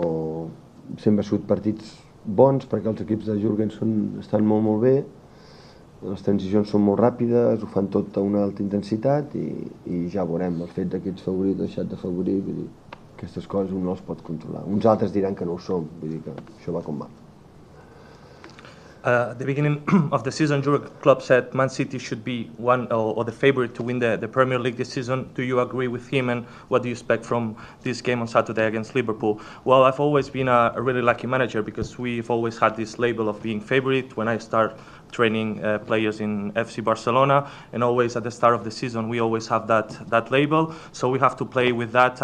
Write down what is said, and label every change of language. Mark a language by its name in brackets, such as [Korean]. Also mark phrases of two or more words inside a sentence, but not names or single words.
[Catalan] sempre han sigut partits bons perquè els equips de Jürgen estan molt bé, les transicions són molt ràpides, ho fan tot a una alta intensitat i ja veurem, el fet que ets favorit o deixat de favorit, vull dir, aquestes coses un no les pot controlar. Uns altres diran que no ho som, vull dir que això va com va. [English] At the beginning of the season, Jurgen Klopp said Man City should be one or the favorite to win the Premier League this season. Do you agree with him, and what do you expect from this game on Saturday against Liverpool? Well, I've always been a really lucky manager because we've always had this label of being favorite when I start training players in FC Barcelona, and always at the start of the season we always have that label, so we have to play with that.